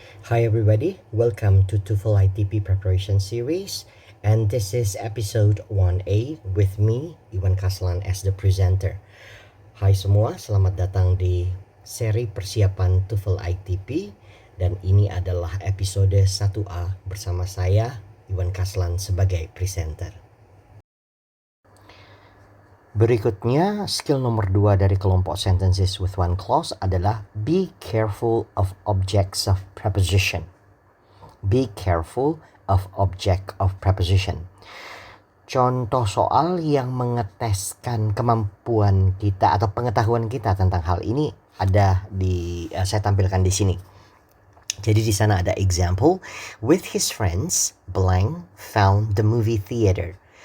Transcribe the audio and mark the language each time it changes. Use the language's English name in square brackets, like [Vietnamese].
[English] Hi everybody, welcome to TOEFL ITP preparation series, and this is episode 1A with me, Iwan Kaslan as the presenter. [Indonesian] Hai semua, selamat datang di seri persiapan TOEFL ITP, dan ini adalah episode 1A bersama saya, Iwan Kaslan sebagai presenter. Berikutnya, skill nomor 2 dari kelompok sentences with one clause adalah [English] be careful of objects of preposition. Be careful of object of preposition. [Indonesian] Contoh soal yang mengeteskan kemampuan kita atau pengetahuan kita tentang hal ini ada saya tampilkan di sini. Jadi di sana ada example, [English] with his friends, blank found the movie theater.